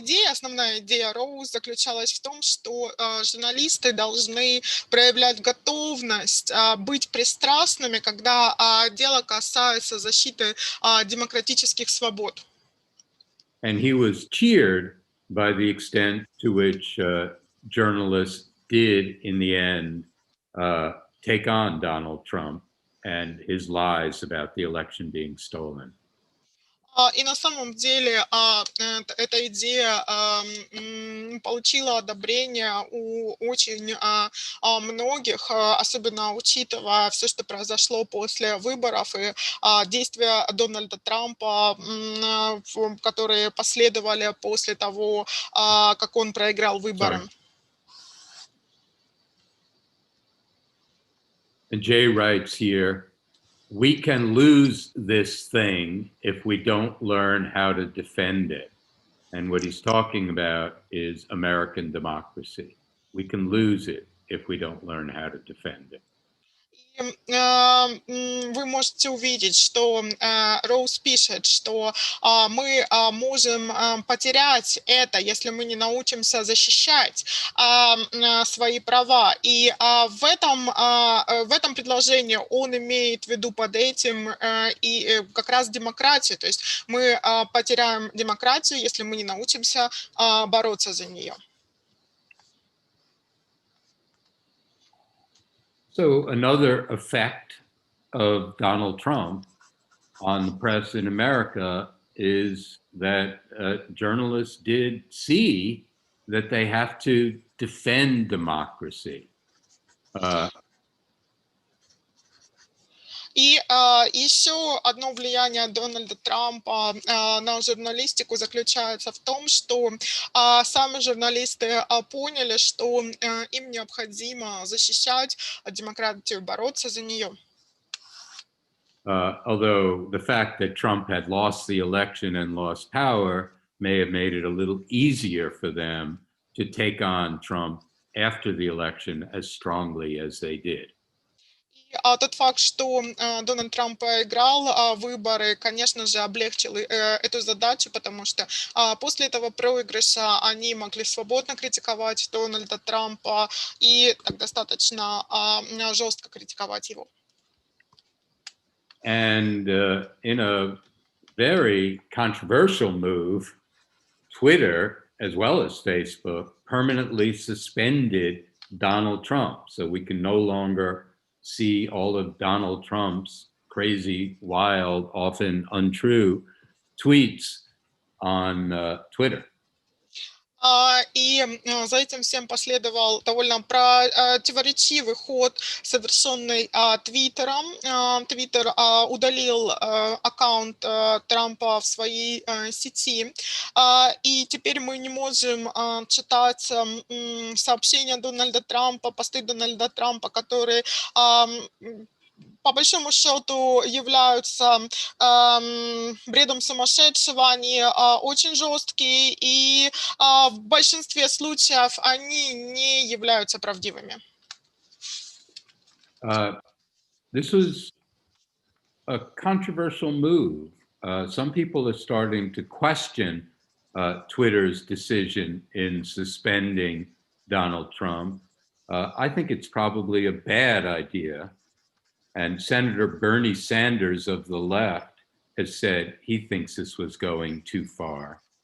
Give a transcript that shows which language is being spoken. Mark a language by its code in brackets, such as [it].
[ru] Основная идея Роуз заключалась в том, что журналисты должны проявлять готовность быть пристрастными, когда дело касается защиты демократических свобод. [en] And he was cheered by the extent to which journalists did, in the end, take on Donald Trump and his lies about the election being stolen. [ru] И на самом деле эта идея получила одобрение у очень многих, особенно учитывая все, что произошло после выборов и действия Дональда Трампа, которые последовали после того, как он проиграл выборы. [en] And Jay writes here, we can lose this thing if we don't learn how to defend it. And what he's talking about is American democracy. We can lose it if we don't learn how to defend it. [ru] Вы можете увидеть, что Роуз пишет, что мы можем потерять это, если мы не научимся защищать свои права. И в этом предложении он имеет в виду под этим и как раз демократию. То есть мы потеряем демократию, если мы не научимся бороться за нее. [en] So another effect of Donald Trump on the press in America is that journalists did see that they have to defend democracy. [ru] И еще одно влияние Дональда Трампа на журналистику заключается в том, что сами журналисты поняли, что им необходимо защищать демократию, бороться за нее. [en] Although the fact that Trump had lost the election and lost power may have made it a little easier for them to take on Trump after the election as strongly as they did. [ru] Тот факт, что Дональд Трамп проиграл выборы, конечно же, облегчил эту задачу, потому что после этого проигрыша они могли свободно критиковать Дональда Трампа и так достаточно жестко критиковать его. [en] And in a very controversial move, Twitter, as well as Facebook, permanently suspended Donald Trump. So we can no longer see all of Donald Trump's crazy, wild, often untrue tweets on Twitter. [ru] И за этим всем последовал довольно противоречивый ход, совершенный Твиттером. Твиттер удалил аккаунт Трампа в своей сети. И теперь мы не можем читать сообщения Дональда Трампа, посты Дональда Трампа, которые по большому счету являются бредом сумасшедшего, они очень жесткие, и в большинстве случаев они не являются правдивыми. [en] This was a controversial move. Some people are starting to question Twitter's decision in suspending Donald Trump. I think it's probably a bad idea. And Senator Bernie Sanders of the left has said he thinks this was going too far.